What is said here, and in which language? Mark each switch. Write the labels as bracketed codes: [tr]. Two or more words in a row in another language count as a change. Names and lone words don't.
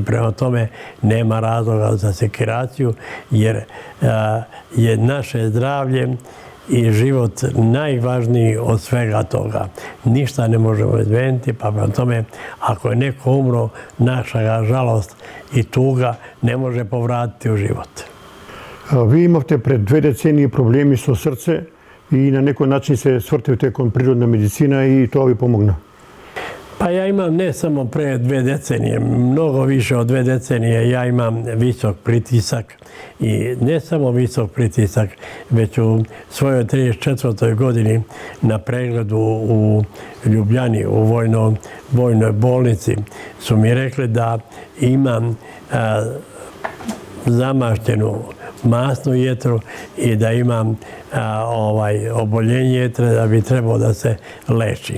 [sr] Prema tome, nema razloga za sekiraciju, jer je naše zdravlje i život najvažniji od svega toga. Ništa ne možemo izmeniti, pa prema tome, ako je neko umro, naša žalost i tuga ne može povratiti u život. [mk] Вие имавте пред 2 децении проблеми со срце и на некој начин се свртивте кон природна медицина и тоа ви помогна. [sr] Pa ja imam ne samo pre 2 decenije, mnogo više od 2 decenije ja imam visok pritisak i ne samo visok pritisak, već u svojoj 34. godini na pregledu u Ljubljani, u vojnoj bolnici, su mi rekli da imam zamaštenu masnu jetru i da imam oboljenje jetre, da bi trebao da se lečim.